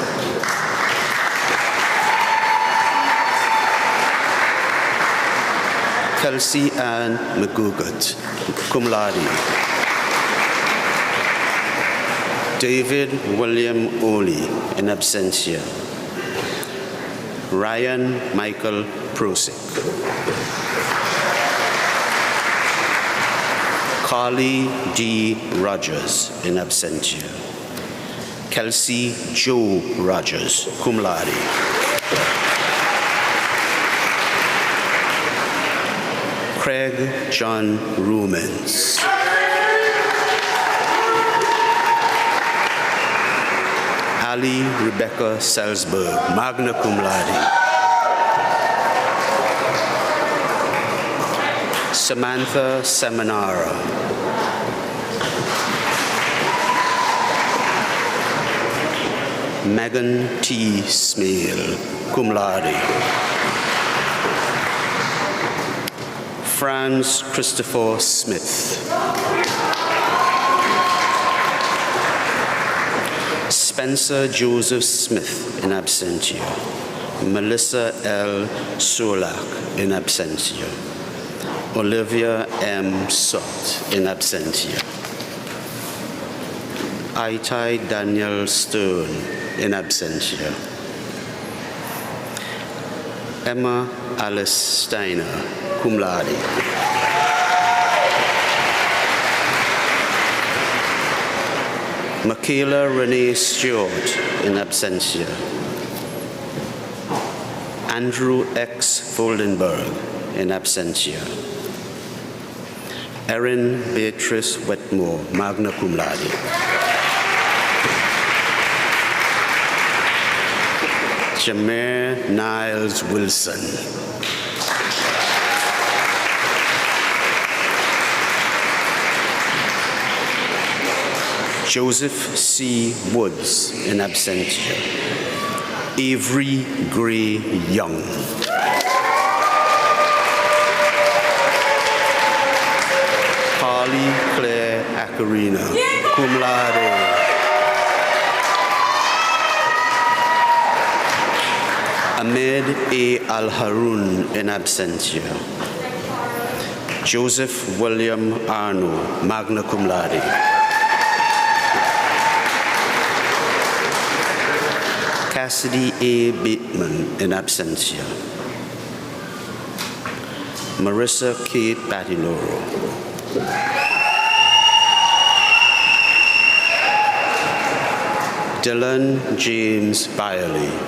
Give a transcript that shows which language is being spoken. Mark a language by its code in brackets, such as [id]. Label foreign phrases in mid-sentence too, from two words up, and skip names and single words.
[en] Kelsey Ann McGugat, [la] cum laude. [en] David William Oley, [la] in absentia. [en] Ryan Michael Prosick. Carly D. Rogers, [la] in absentia. [en] Kelsey Joe Rogers, [la] cum laude. [en] Craig John Rumens. Ali Rebecca Selsberg, [la] magna cum laude. [en] Samantha Seminara. Megan T. Smale, [la] cum laude. [en] Franz Christopher Smith. Spencer Joseph Smith, [la] in absentia. [en] Melissa L. Solak, [la] in absentia. [en] Olivia M. Sott, [la] in absentia. [en] Aitai Daniel Stone, [la] in absentia. [en] Emma Alice Steiner, [la] cum laude. [en] Michaela Renee Stewart, [la] in absentia. [en] Andrew X. Foldenberg, [la] in absentia. [en] Erin Beatrice Wetmore, [la] magna cum laude. [en] Jameer Niles Wilson. Joseph C. Woods, [la] in absentia. [en] Avery Gray Young. Carly Claire Acarina, [la] cum laude. [en] Ahmed A. Al-Harun, [la] in absentia. [en] Joseph William Arno, [la] magna cum laude. [en] Cassidy A. Bateman, [la] in absentia. [en] Marissa Kate Batiloro. Dylan James Byerly.